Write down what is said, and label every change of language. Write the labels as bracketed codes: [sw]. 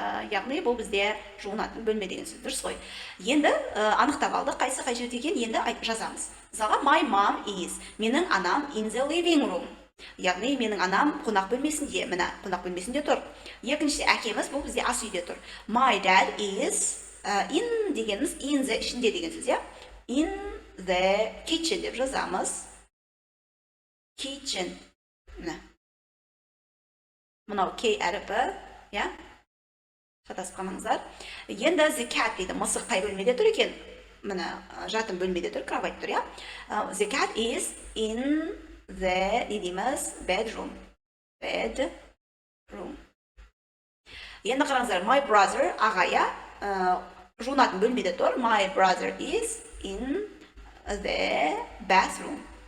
[kk] Яғни бұл бізде жуынатын бөлме деген сөз, дұрыс қой. Енді анықтап алдық, қайсы қай жерде екен, енді жазамыз. [en] Мысалға, my mom is. [kk] Менің анам [en] in the living room. [kk] Яғни менің анам қонақ бөлмесінде, міне қонақ бөлмесінде тұр. Екіншісі әкеміз, бұл бізде ас үйде тұр. [en] My dad is in дегеніміз in the ішінде деген сөз, иә? In the kitchen [kk] деп жазамыз. [en] Kitchen. [kk] Мынау K әріпі, иә? Шатасып қалмаңыздар. Енді the cat дейді, мысық қай бөлмеде тұр екен? Міне жатын бөлмеде тұр, кровать тұр, иә? [en] The cat is in the, не дейміз, bedroom. Bedroom. [kk] Енді қараңыздар, [en] my brother, [kk] ағая, жуынатын бөлмеде тұр. [en] My brother is in the bathroom.